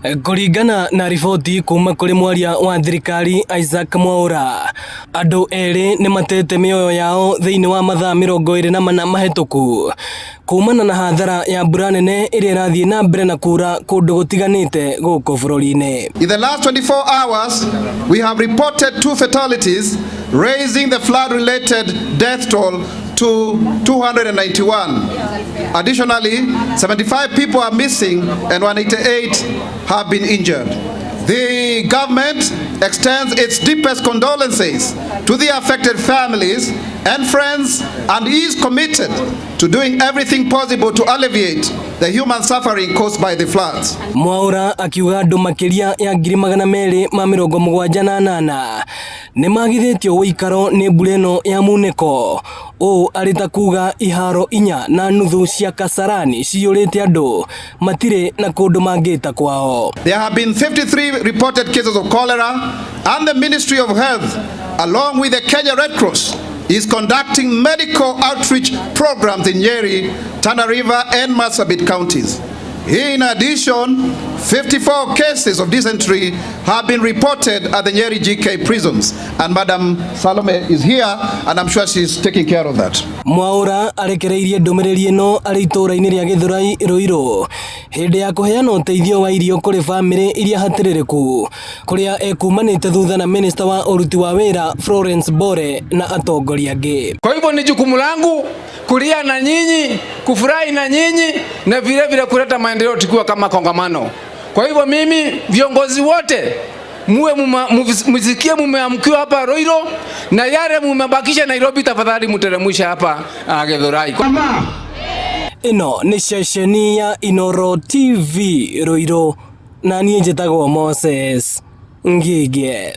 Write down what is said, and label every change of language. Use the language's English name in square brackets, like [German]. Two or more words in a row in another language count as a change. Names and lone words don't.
[Kikuyu] Kũringana na riboti kuma kũrĩ mwaria wa thirikari Isaac Mwaura, andũ erĩ nĩ matete mĩoyo yao thĩinĩ wa mathaa 24 mahĩtũku kuumana na hathara ya mbura nene ĩrĩa ĩrathiĩ na mbere na kura kũndũ gũtiganĩte gũkũ bũrũri-inĩ. [English] In the last 24 hours, we have reported 2 fatalities, raising the flood-related death toll to 291. Additionally, 75 people are missing and 188 have been injured. The government extends its deepest condolences to the affected families and friends and is committed to doing everything possible to alleviate the human suffering caused by the floods. [Kikuyu] Mwaura akiuga andũ makĩria ya 278 nĩ magithĩtio ũikaro nĩ mbura ĩno ya munĩko. O arita kuga iharo 4.5 cia Kasarani ciyũrĩte andũ matirĩ na kũndũ mangĩta kwao. [English] There have been 53 reported cases of cholera, and the Ministry of Health, along with the Kenya Red Cross, is conducting medical outreach programs in Nyeri, Tana River and Marsabit counties. In addition, 54 cases of dysentery have been reported at the Nyeri GK prisons, and Madam Salome is here and I'm sure she's taking care of that. [Kikuyu] Mwaura arekereirie ndũmĩrĩri ĩno arĩ itũũra-inĩ rĩa Gĩthũrai Rũirũ hĩndĩ ya kũheana ũteithio wa irio kũrĩ bamĩrĩ iria hatĩrĩrĩku kũrĩa ekumanĩte thutha na minista wa ũruti wa wĩra Florence Bore na atongoria angĩ. [Swahili] Kwa hivyo ni jukumu langu kulia na nyinyi, kufurahi na nyinyi na vile vile kuleta maendeleo tukiwa kama kongamano. Kwa hivyo mimi viongozi wote muwe msikie mumeamkiwa hapa Roiro na yale mumebakisha Nairobi tafadhali muteremsha hapa Githurai. [Kikuyu] Ino ni ceceni ya Inoro TV Roiro na niĩ njĩtagwo Moses Ngige.